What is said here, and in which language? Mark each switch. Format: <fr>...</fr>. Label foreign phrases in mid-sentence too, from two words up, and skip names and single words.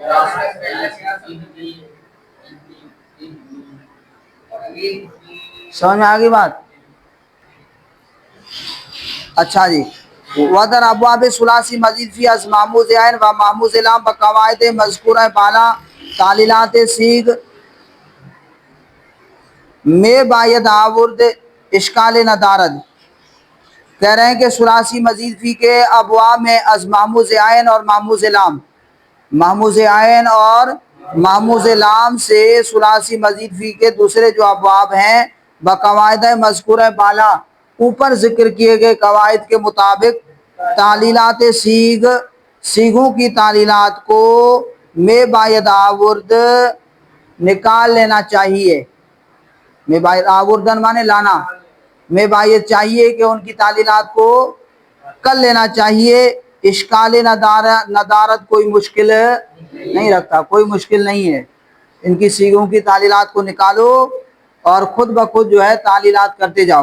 <ur>سمجھ میں آگئی بات؟ اچھا جی.</ur> <fa>وَدَرْ ابواب ثلاثی مزید فی از محموز عین و محموز لام بقواعد مذکورہ بالا تعلیلات سیغ میں باید آورد اشکال ندارد.</fa> <ur>کہہ رہے ہیں کہ ثلاثی مزید فی کے ابواب میں از محموز عین اور محموز لام، محموز عین اور محموز لام سے ثلاثی مزید فی کے دوسرے جو ابواب ہیں بقواعد مذکورہ بالا، اوپر ذکر کیے گئے قواعد کے مطابق تعلیلات سیغ، سیغوں کی تعلیلات کو</ur> <fa>میں باید آورد</fa> <ur>نکال لینا چاہیے.</ur> <fa>میں باید آوردن</fa> <ur>مانے لانا،</ur> <fa>میں باید</fa> <ur>چاہیے کہ ان کی تعلیلات کو کر لینا چاہیے.</ur> <fa>اشکال ندارت</fa> <ur>کوئی مشکل نہیں رکھتا، کوئی مشکل نہیں ہے. ان کی سیغوں کی تعلیلات کو نکالو اور خود بخود جو ہے تعلیلات کرتے جاؤ.</ur>